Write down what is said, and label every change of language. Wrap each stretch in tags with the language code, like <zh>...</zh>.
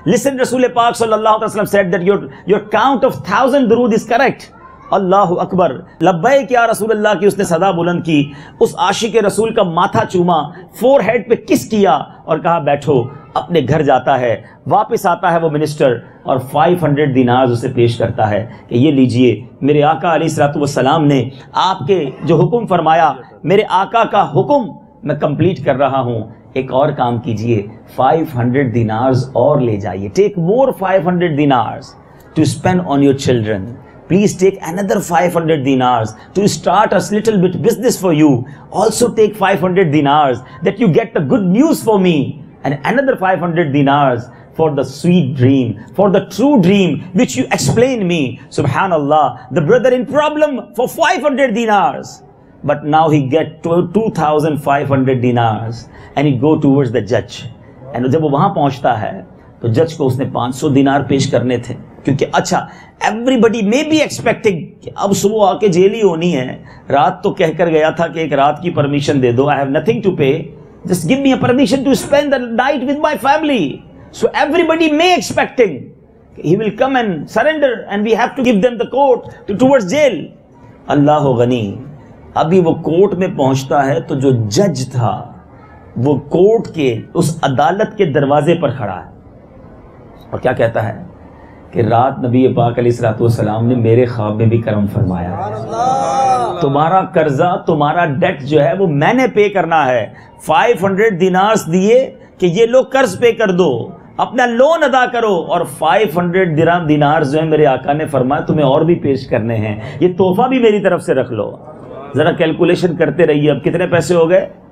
<en>Listen, Rasul Pak sallallahu alaihi wasallam said that your count of 1000 Durud is correct.</en> <ur>اللہ اکبر، لبیک یا رسول اللہ کی اس نے صدا بلند کی، اس عاشق رسول کا ماتھا چوما، فور ہیڈ پہ کس کیا اور کہا بیٹھو۔ اپنے گھر جاتا ہے، واپس آتا ہے وہ منسٹر اور 500 دینار اسے پیش کرتا ہے کہ یہ لیجئے، میرے آقا علیہ الصلوۃ والسلام نے آپ کے جو حکم فرمایا، میرے آقا کا حکم میں کمپلیٹ کر رہا ہوں، ایک اور کام کیجئے، 500 دینارز اور لے جائیے،</ur> <en>Take more 500 dinars to spend on your children. Please take another 500 dinars to start a little bit business for you. Also take 500 dinars that you get the good news for me, and another 500 dinars for the sweet dream, for the true dream which you explained me. Subhanallah, the brother in problem for 500 dinars, but now he get 2500 dinars and he go towards the judge.</en> <ur>And جب وہ وہاں پہنچتا ہے تو جج کو اس نے 500 دینار پیش کرنے تھے، کیونکہ اچھا</ur> <en>everybody be expecting</en> <ur>کہ اب صبح آ کے جیل ہی ہونی ہے، رات تو کہہ کر گیا تھا کہ ایک رات کی permission they do,</ur> <en>I have nothing to pay, just give me a permission to spend the night with my family. So everybody may expecting he will come and surrender and we have to give them the court towards jail.</en> <ur>اللہ غنی، ابھی وہ court میں پہنچتا ہے تو جو جج تھا وہ کورٹ کے اس عدالت کے دروازے پر کھڑا ہے اور کیا کہتا ہے کہ رات نبی پاک علیہ الصلوۃ والسلام نے میرے خواب میں بھی کرم فرمایا، تمہارا قرضہ، تمہارا ڈیٹ جو ہے وہ میں نے پے کرنا ہے، 500 دینارز دیے کہ یہ لوگ قرض پے کر دو، اپنا لون ادا کرو، اور 500 دینارز جو ہے میرے آقا نے فرمایا تمہیں اور بھی پیش کرنے ہیں، یہ تحفہ بھی میری طرف سے رکھ لو۔ ذرا کیلکولیشن کرتے رہیے، اب کتنے پیسے ہو گئے؟</ur>